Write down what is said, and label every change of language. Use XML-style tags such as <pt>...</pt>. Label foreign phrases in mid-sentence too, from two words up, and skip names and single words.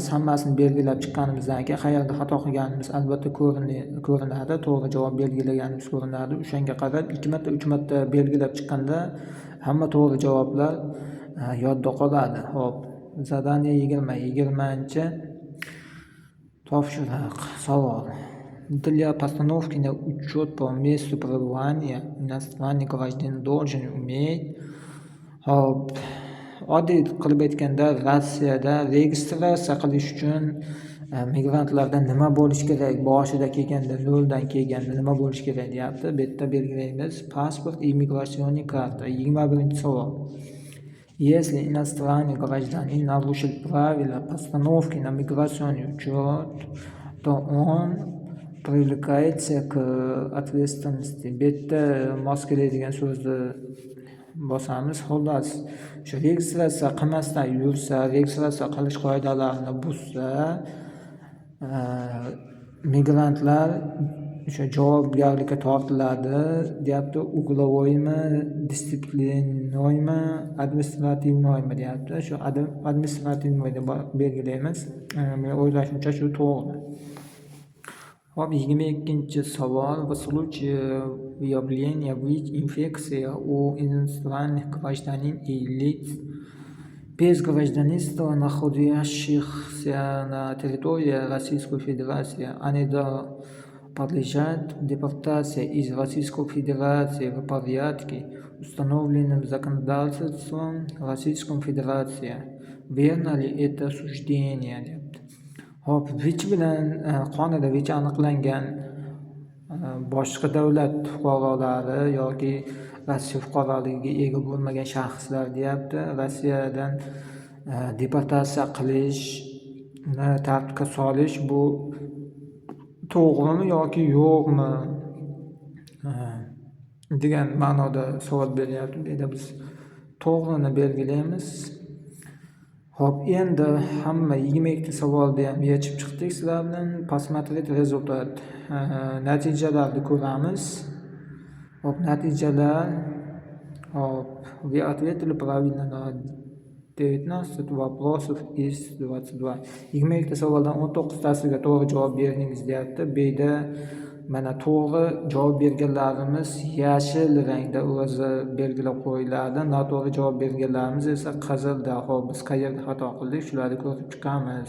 <uz>Hammasini belgilab chiqqanimizdan keyin qayerda xato qilganimiz albatta ko'rinadi, to'g'ri javob belgilaganimiz ko'rinadi. O'shanga qarab 2 marta, 3 marta belgilab chiqqanda hamma to'g'ri javoblar yodda qoladi. Xo'p, zadaniya 20. Topshiriq. Savol.</uz> <ru>Для постановки на учет по месту пребывания иностранный гражданин должен уметь.</ru> <uz>Hop, oddiy qilib aytganda Rossiyada registratsiya qilish uchun migrantlarda nima bo'lish kerak? Boshida kelganda, noldan kelganda nima bo'lish kerak deyapti. Bu yerda belgilaymiz. Pasport</uz> <ru>и миграционная карта.</ru> <uz>21-savol.</uz> <ru>Если иностранный гражданин нарушил правила постановки на миграционный учет, то он привлекается к ответственности.</ru> <uz>Bu yerda mos keladigan so'zni bosamiz. Xullas, shu registratsiya qilmasdan yursa, registratsiya qilish qoidalarini buzsa, migrantlar o'sha javobgarlikka tortiladi deyapti. Uglovoymi, disiplinnoymi, administrativnoymi deyapti. Shu administrativnoy deb belgilaymiz. Men o'ylashimcha shu to'g'ri. Hop, 22-savol.</uz> <ru>В случае выявления инфекции у иностранных гражданин и лиц без гражданства, находящихся на территории Российской Федерации, они подлежат депортации из Российской Федерации в порядке, установленным законодательством Российской Федерации. Верно ли это суждение?</ru> <uz>Hop, VICH bilan qonunda VICH aniqlangan boshqa davlat fuqarolari yoki Rossiya fuqaroligiga ega bo'lmagan shaxslar deyapti. Rossiyadan deportatsiya qilishni tartibga solish bu to'g'rimi yoki yo'qmi degan ma'noda savol beryapti. Bu yerda biz to'g'rini belgilaymiz. Hop, endi hamma 22 savolni ham yechib chiqdik sizlar bilan.</uz> <ru>Посмотреть результат.</ru> <uz>Natijalarni ko'ramiz. Hop, natijalar. Hop,</uz> <ru>вы ответили правильно на 19 вопросов из 22.</ru> <uz>22 savoldan 19 tasiga to'g'ri javob berdingiz deyapti. Bu yerda mana to'g'ri javob berganlarimiz yashil rangda o'zi belgilab qo'yiladi. Noto'g'ri javob berganlarimiz esa qizilda. Hop, biz qayerda xato qildik, shularni ko'rib chiqamiz.</uz>